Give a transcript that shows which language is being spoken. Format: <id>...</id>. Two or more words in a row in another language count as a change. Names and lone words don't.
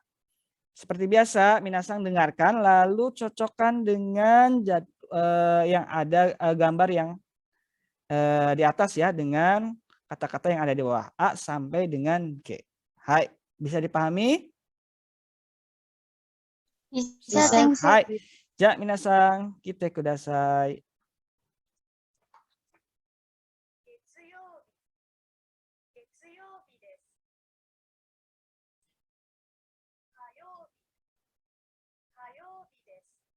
<id>Seperti biasa, Minasang dengarkan lalu cocokkan dengan yang ada gambar yang di atas ya dengan kata-kata yang ada di bawah A sampai dengan G. Hai, bisa dipahami? Bisa, Sensei. Hai.</id> <ja>じゃ、皆さん、聞いてください. 月曜日です。火曜日です。</ja>